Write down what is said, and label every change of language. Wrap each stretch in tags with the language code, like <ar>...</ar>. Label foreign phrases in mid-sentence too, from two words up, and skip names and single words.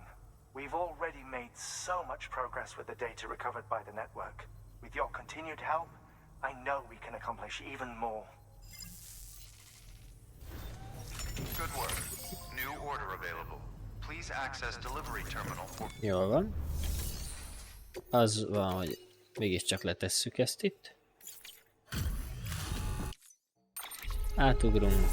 <en>We've already made so much progress with the data recovered by the network. With your continued help, I know we can accomplish even more. Good work. New order available. Please access delivery terminal for...</en> <hu>Jól van. Az van, hogy mégiscsak letesszük ezt itt. Átugrunk.</hu>